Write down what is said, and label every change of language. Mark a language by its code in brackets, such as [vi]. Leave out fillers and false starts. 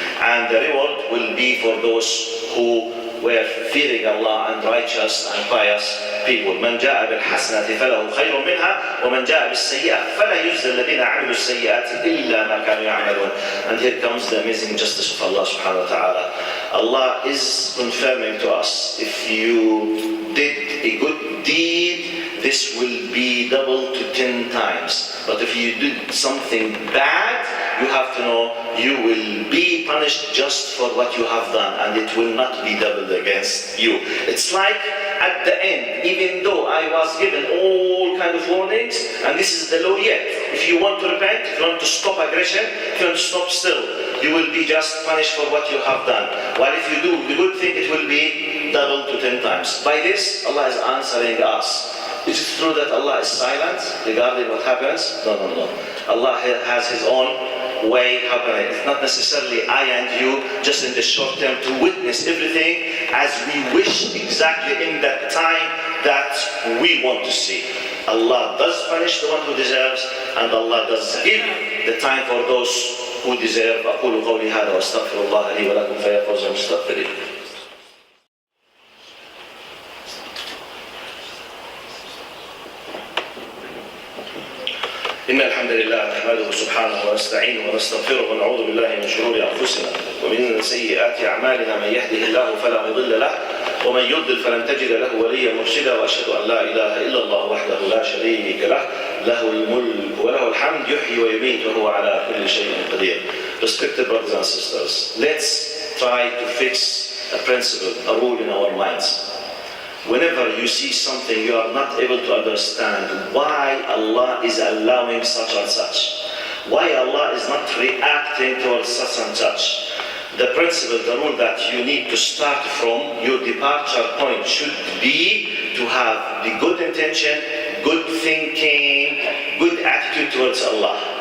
[en] And the reward will be for those who were fearing Allah and righteous and pious people. [ar] من جاء بالحسنة فله خير منها ومن جاء بالسيئة فلا يجزى الذين عملوا السيئات إلا ما كانوا يعملون. [en] And here comes the amazing justice of Allah subhanahu wa ta'ala. Allah is confirming to us, if you did a good deed, this will be doubled to 10 times. But if you did something bad, you have to know you will be punished just for what you have done, and it will not be doubled against you. It's like at the end, even though I was given all kind of warnings, and this is the law yet, if you want to repent, if you want to stop aggression, if you want to stop still, you will be just punished for what you have done. While if you do the good thing, it will be doubled to 10 times. By this, Allah is answering us. Is it true that Allah is silent regarding what happens? No. Allah has His own way happening. It's not necessarily I and you just in the short term to witness everything as we wish exactly in that time that we want to see. Allah does punish the one who deserves, and Allah does give the time for those who deserve. [ar] أقول قولي هذا وأستغفر الله لي ولكم فيا فوز المستغفرين. إن الحمد لله نحمده سبحانه ونستعينه ونستغفره ونعوذ بالله من شرور أنفسنا ومن سيئات أعمالنا. من يهده الله فلا مضل له ومن يضلل فلن تجد له وليا مرشدا. وأشهد أن لا إله إلا الله وحده لا شريك له له الملك وله الحمد يحيي ويميت وهو على كل شيء قدير. [en] Respected brothers and sisters, let's try to fix a principle, a rule in our minds. Whenever you see something you are not able to understand why Allah is allowing such and such, why Allah is not reacting towards such and such, the principle, the rule that you need to start from, your departure point should be to have the good intention, good thinking, good attitude towards Allah.